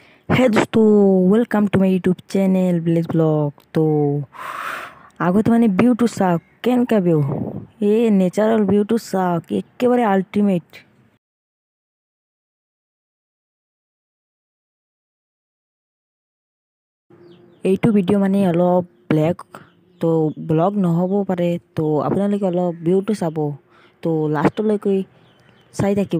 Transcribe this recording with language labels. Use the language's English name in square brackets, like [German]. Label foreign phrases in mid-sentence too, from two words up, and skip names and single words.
[Hindi] है दोस्तों, [English] welcome to my YouTube channel village blog. [Assamese] तो আগতে মানে ভিউটো চাওক কেনেকা ভিউ, এই নেচারাল ভিউটো চাওক একেবারে আল্টিমেট। এইটো ভিডিঅ' মানে অলপ ব্লেক, তো ব্লগ নহ'ব পাৰে, তো আপোনালোকে অলপ ভিউটো চাব, তো লাষ্টলৈকে চাই থাকিব।